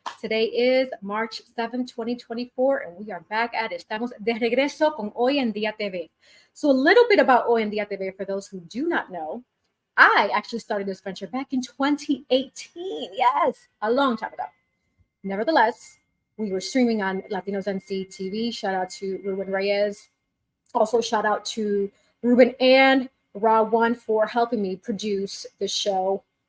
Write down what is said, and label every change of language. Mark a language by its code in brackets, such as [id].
[en] Today is March 7th, 2024, and we are back at it. [es] Estamos de regreso con Hoy en Día TV. [en] So a little bit about Hoy en Día TV for those who do not know. I actually started this venture back in 2018. Yes, a long time ago. Nevertheless, we were streaming on Latinos NC TV. Shout out to Ruben Reyes. Also, shout out to Ruben and Ra1 for helping me produce the show.